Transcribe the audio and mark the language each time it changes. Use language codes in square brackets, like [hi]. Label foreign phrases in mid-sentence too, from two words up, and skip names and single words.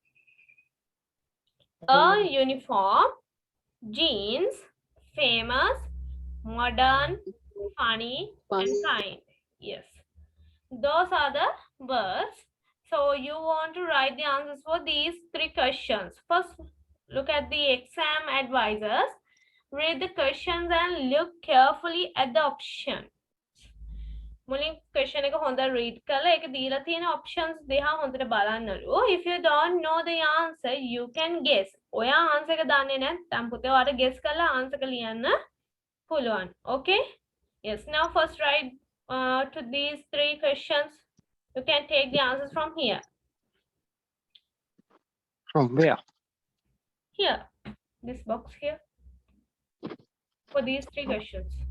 [en] A uniform, jeans, famous, modern, funny, and kind. Yes. Those are the words. So you want to write the answers for these 3 questions. First, look at the exam advisors. Read the questions and look carefully at the option. [si] මුලින් question එක හොඳ read කරලා ඒක දීලා තියෙන options දිහා හොඳට බලන්නලු. [en] If you don't know the answer, you can guess. [si] ඔයා answer එක දන්නේ නැත්නම් පුතේ ඔයාට guess කරලා answer එක ලියන්න පුළුවන්. [en] Okay? Yes. Now first write to these 3 questions. You can take the answers from here. From where? Here. This box here. For these 3 questions.